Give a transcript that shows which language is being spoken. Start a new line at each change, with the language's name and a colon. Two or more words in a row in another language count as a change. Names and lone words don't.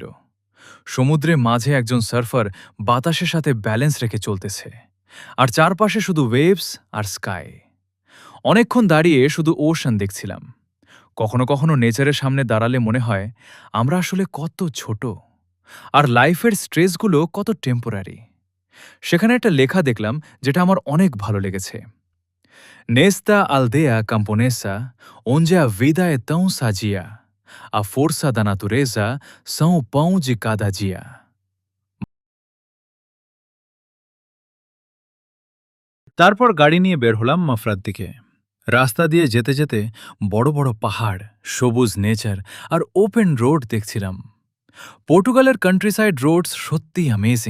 Bangla: সমুদ্রে মাঝে একজন সার্ফার বাতাসের সাথে ব্যালেন্স রেখে চলতেছে, আর চারপাশে শুধু ওয়েভস আর স্কাই। অনেকক্ষণ দাঁড়িয়ে শুধু ওশান দেখছিলাম। কখনো কখনো নেচারের সামনে দাঁড়ালে মনে হয় আমরা আসলে কত ছোট, আর লাইফের স্ট্রেসগুলো কত টেম্পোরারি। সেখানে একটা লেখা দেখলাম যেটা আমার অনেক ভালো লেগেছে।
Portuguese: Nesta aldeia camponesa, onde a vida é tão sadia, a força da natureza são o pão de cada dia.
Bangla: তারপর গাড়ি নিয়ে বের হলাম মাফরার দিকে। রাস্তা দিয়ে যেতে যেতে বড় বড় পাহাড়, সবুজ নেচার আর
English: open road
Bangla: দেখছিলাম। পর্তুগালের
English: countryside roads
Bangla: সত্যি অ্যামেজিং।